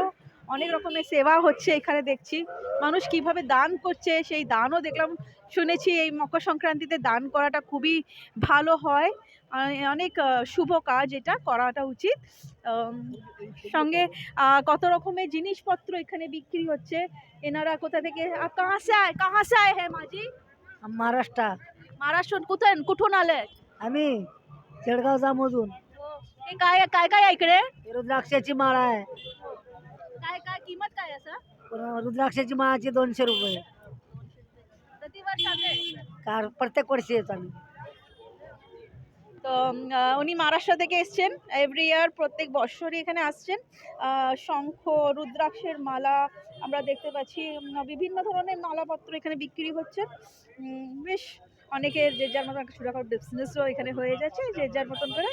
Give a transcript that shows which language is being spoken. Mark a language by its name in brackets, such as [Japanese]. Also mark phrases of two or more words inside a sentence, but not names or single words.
[Bangla] অনেক রকমের সেবা হচ্ছে এখানে দেখছি, মানুষ কিভাবে দান করছে সেই দানও দেখলাম, শুনেছি এই মকর সংক্রান্তিতে দান করাটা খুবই ভালো হয়, অনেক শুভ কাজ, এটা করাটা উচিত। সঙ্গে কত রকমের জিনিসপত্র এখানে বিক্রি হচ্ছে। এনারা কোথা থেকে, [Hindi] कहाँ से आए हाँ माजी? [Marathi] महाराष्ट्र महाराष्ट्र कुठून आले? आम्ही जळगाव जामोजून हे काय काय काय आहे इकडे? रुद्राक्षाची माळा आहे. काय काय किंमत काय असं? पण रुद्राक्षाची माळाची 200 रुपये. प्रतिवर्ष आले? प्रत्येक वर्षी येतो आम्ही. [Bangla] তো উনি মহারাষ্ট্র থেকে এসছেন, [English] every year [Bangla] প্রত্যেক বছরই এখানে আসছেন। শঙ্খ, রুদ্রাক্ষের মালা আমরা দেখতে পাচ্ছি, বিভিন্ন ধরনের মালাপত্র এখানে বিক্রি হচ্ছে। বেশ অনেকের যে যার মতন একটা ছোটোখাটো বিজনেসও এখানে হয়ে যাচ্ছে, যে যার মতন করে।